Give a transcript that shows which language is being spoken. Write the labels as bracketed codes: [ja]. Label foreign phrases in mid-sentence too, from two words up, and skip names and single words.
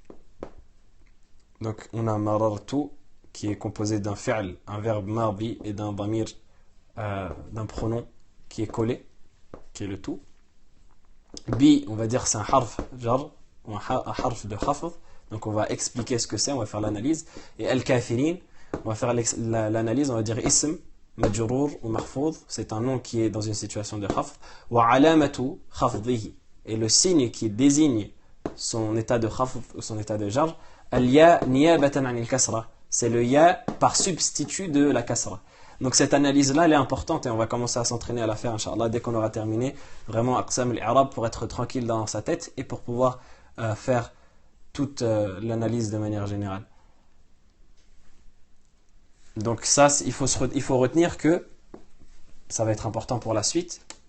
[fr] Donc on a marartu qui est composé d'un fi'l, un verbe madi et d'un damir, d'un pronom qui est collé, qui est le tout. Bi, on va dire c'est un [ar] حرف جر [fr] ou un harf de khafd. Donc on va expliquer ce que c'est, on va faire l'analyse. Et al-kafirin, on va faire l'analyse, on va dire ism, majrour ou mahfoud, c'est un nom qui est dans une situation de khafd. [ar] وعلامة خفضه, [fr] et le signe qui désigne son état de khafd ou son état de jar, [ar] الياء نيابة عن الكسرة, [fr] c'est le ya par substitut de la kasra. Donc cette analyse-là, elle est importante et on va commencer à s'entraîner à la faire, Inch'Allah, dès qu'on aura terminé vraiment [ar] أقسام الإعراب [fr] pour être tranquille dans sa tête et pour pouvoir faire toute l'analyse de manière générale. Donc ça, il faut retenir que ça va être important pour la suite.